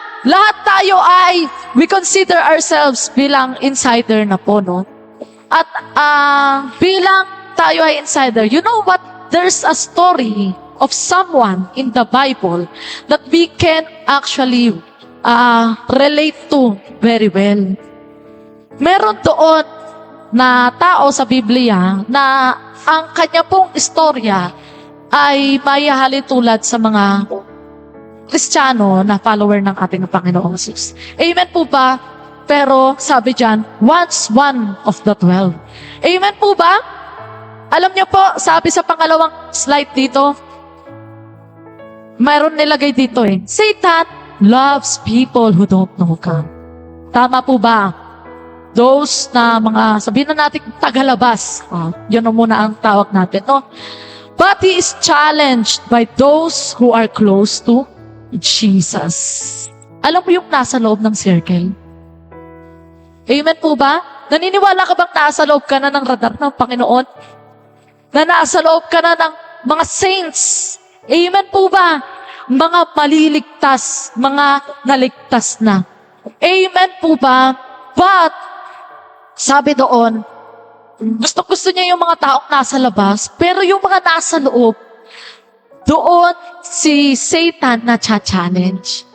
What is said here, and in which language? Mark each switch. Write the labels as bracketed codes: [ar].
[tl] Lahat tayo [en] we consider ourselves [tl] bilang insider na po, no? At bilang tayo ay insider, [en] you know what? There's a story of someone in the Bible that we can actually relate to very well. [tl] Meron doon na tao sa Biblia na ang kanya pong istorya ay maihali tulad sa mga Kristiyano na follower ng ating Panginoong Jesus. Amen po ba? Pero sabi dyan, [en] once one of the 12. [tl] Amen po ba? Alam niyo po, sabi sa pangalawang slide dito, mayroon nilagay dito [en] Satan loves people who don't know God. [tl] Tama po ba? Those na mga, sabihin na natin, tagalabas. Yun na muna ang tawag natin, no? [en] But he is challenged by those who are close to Jesus. [tl] Alam mo yung nasa loob ng circle? Amen po ba? Naniniwala ka bang nasa loob ka na ng radar ng Panginoon? Na nasa loob ka na ng mga saints? Amen po ba? Mga maliligtas, mga naligtas na. Amen po ba? But, sabi doon, gusto niya yung mga taong nasa labas, pero yung mga nasa loob, doon si Satan na challenge.